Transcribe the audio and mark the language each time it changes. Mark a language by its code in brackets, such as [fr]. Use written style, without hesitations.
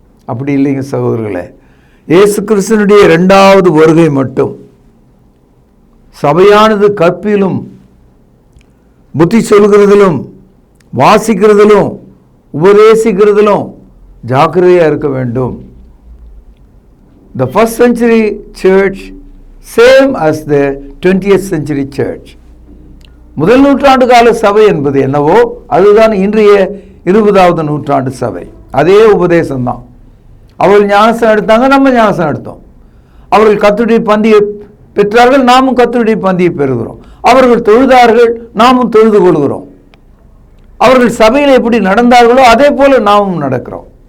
[ta] அப்படி இல்லைங்க சகோதரர்களே. இயேசு கிறிஸ்துனுடைய 2வது வருகை மட்டும் சபையானது கற்பிலும் புத்தி சொல்கிறதிலும் வாசிக்கிறதிலும் உபதேசிக்கிறதிலும் ஜாக்கிரதையாக இருக்க வேண்டும். [en] The first century church same as the 20th century church. [ta] முதல் நூற்றாண்டு கால சபை என்பது என்னவோ அதுதான் இன்றைய 20வது நூற்றாண்டு சபை. அதே உபதேசம்தான். அவர்கள் ஞானஸ்நானம் எடுத்தாங்க, நம்ம ஞானஸ்நானம் எடுத்தோம். அவர்கள் கர்த்தருடைய பந்தியை பெற்றார்கள், நாமும் கர்த்தருடைய பந்தியை பெறுகிறோம். அவர்கள் தொழுதார்கள், நாமும் தொழுது கொள்கிறோம். அவர்கள் சபையில் எப்படி நடந்தார்களோ அதே போல நாமும் நடக்கிறோம்.